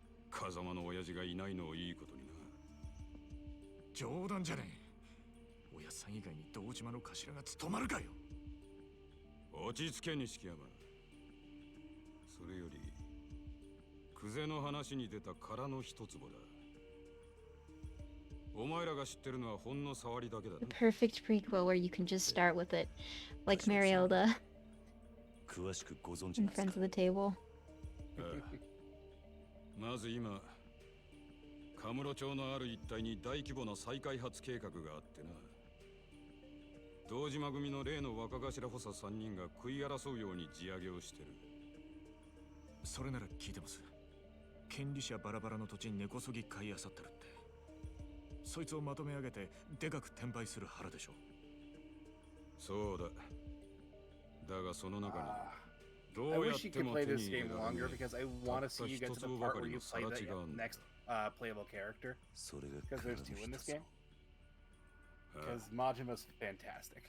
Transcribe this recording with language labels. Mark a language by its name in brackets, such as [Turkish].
[Japanese] 風間の親父がいないのをいいことにな。冗談じゃねえ。親さん以外に堂島の頭が務まるかよ。落ち着け錦山。それよりクゼの話に出た殻の一坪だ。お前らが知ってるのはほんの触りだけだな。 [English] Perfect prequel where you can just start with it, like Marielda [Japanese] 詳しくご存知 [English] in [Japanese] ですか？ [English] Friends of the Table. [Japanese] まず今カムロ町のある一帯に大規模な再開発計画があってな。堂島組の例の若頭補佐3人が食い争うように地上げをしてる。それなら聞いてます。権利者バラバラの土地に根こそぎ買い漁ってるって。そいつをまとめ上げてでかく転売する腹でしょ。そうだ。だがその中に [English] I wish you could play this game longer because I want to see you get to the part where you play the next playable character. Because there's 2 in this game. Because Majima's fantastic.